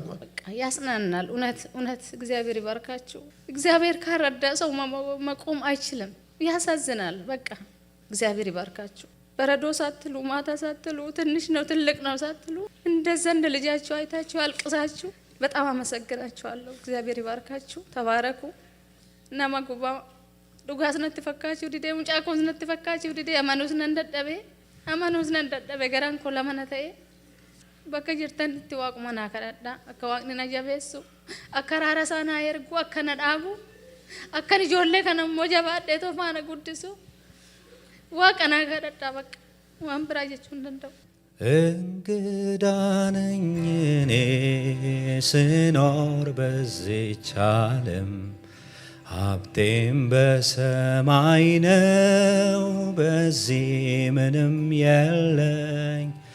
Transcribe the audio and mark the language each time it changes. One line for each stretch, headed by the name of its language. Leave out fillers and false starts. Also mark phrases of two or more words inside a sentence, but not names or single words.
Amharic: በቃ ያስናናል። እውነት እግዚአብሔር ይባርካችሁ። እግዚአብሔር ካረዳ ሰው መቆም አይችልም። ያሳዝናል። በቃ እግዚአብሔር ይባርካችሁ። በረዶ ሳትሉ ማታ ሳትሉ ትንሽ ነው ትልቅ ነው ሳትሉ እንደዛ እንደ ልጃችሁ አይታችሁ አልቅሳችሁ በጣም አመሰግናችኋለሁ። እግዚአብሔር ይባርካችሁ። ተባረኩ።
Oromo: nama guba dugas natti fakkaachuu didee mucaa koos natti fakkaachuu didee amanuus nan dadhabe garaan koo lama na ta'e bakka jirtanitti waaquma naa kadhadhaa akka waaqni na jabeessu akka raara isaa naa ergu akka na dhaabu akka ijoollee kana immoo jabaadhee tofaana guddisu waaqa naa kadhadhaa bakka waan biraa jechuu hin danda'u.
Amharic: እንግዳ ነኝ እኔ ስኖር በዚህች ዓለም ሀብቴም በሰማይ ነው፣ በዚህ ምንም የለኝ።